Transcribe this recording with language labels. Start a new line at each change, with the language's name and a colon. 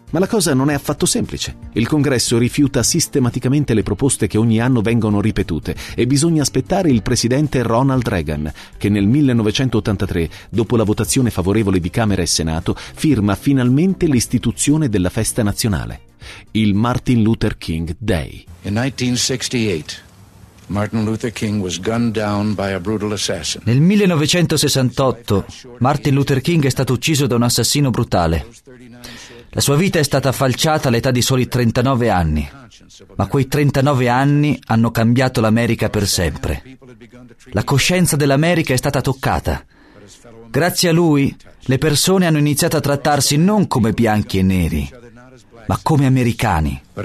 Italian: Ma la cosa non è affatto semplice. Il Congresso rifiuta sistematicamente le proposte che ogni anno vengono ripetute e bisogna aspettare il presidente Ronald Reagan, che nel 1983, dopo la votazione favorevole di Camera e Senato, firma finalmente l'istituzione della festa nazionale, il Martin Luther King Day.
English: In 1968... Martin Luther King was gunned down by a brutal assassin.
Italian: Nel 1968 Martin Luther King è stato ucciso da un assassino brutale. La sua vita è stata falciata all'età di soli 39 anni, ma quei 39 anni hanno cambiato l'America per sempre. La coscienza dell'America è stata toccata. Grazie a lui le persone hanno iniziato a trattarsi non come bianchi e neri, ma come americani.